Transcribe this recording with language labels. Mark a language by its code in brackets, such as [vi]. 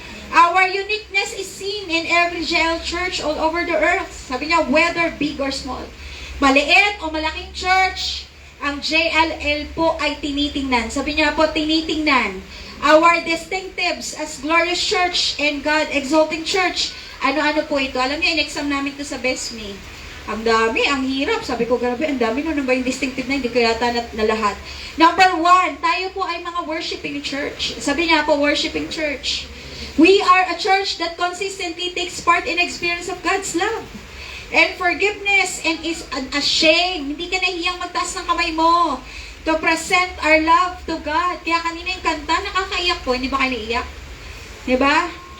[en] Our uniqueness is seen in every JIL church all over the earth. [tl] Sabi niya, [en] whether big or small. [tl] Maliit o malaking church, ang JIL po ay tinitingnan. Sabi niya po, tinitingnan. [en] Our distinctives as glorious church and God exalting church. [tl] Ano-ano po ito? Alam niyo, in-exam namin ito sa BESME. Ang dami, ang hirap. Sabi ko, grabe, ang dami. Ano ba yung distinctive na? Hindi ko yata na lahat. Number 1, tayo po ay mga worshiping church. Sabi niya po, [en] worshiping church. We are a church that consistently takes part in experience of God's love and forgiveness and is unashamed. [tl] Hindi ka nahihiyang magtaas ng kamay mo [en] to present our love to God. [tl] Kaya kanina yung kanta, nakakaiyak po. Hindi ba kayo naiiyak? Diba?